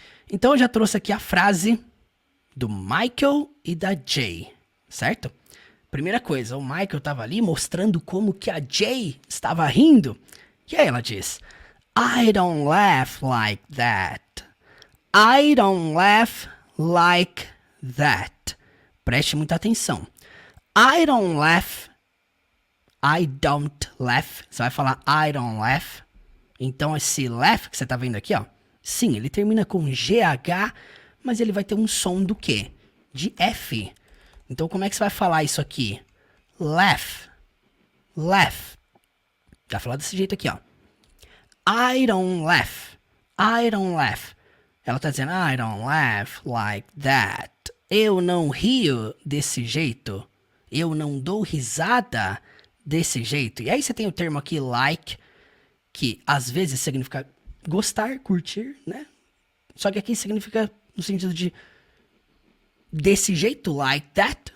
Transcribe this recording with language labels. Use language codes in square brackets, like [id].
[pt] Então, eu já trouxe aqui a frase do Michael e da Jay, certo? Primeira coisa, o Michael estava ali mostrando como que a Jay estava rindo. E aí ela diz: [en] I don't laugh like that. I don't laugh like that. [pt] Preste muita atenção. [en] I don't laugh. I don't laugh. [pt] Você vai falar [en] I don't laugh. [pt] Então esse laugh que você tá vendo aqui, ó. Sim, ele termina com GH, mas ele vai ter um som do quê? De F. Então, como é que você vai falar isso aqui? Laugh. Laugh. Vai falar desse jeito aqui, ó. [en] I don't laugh. I don't laugh. [pt] Ela tá dizendo, [en] I don't laugh like that. [pt] Eu não rio desse jeito. Eu não dou risada desse jeito. E aí você tem o termo aqui, like, que às vezes significa gostar, curtir, né? Só que aqui significa no sentido de desse jeito, like that.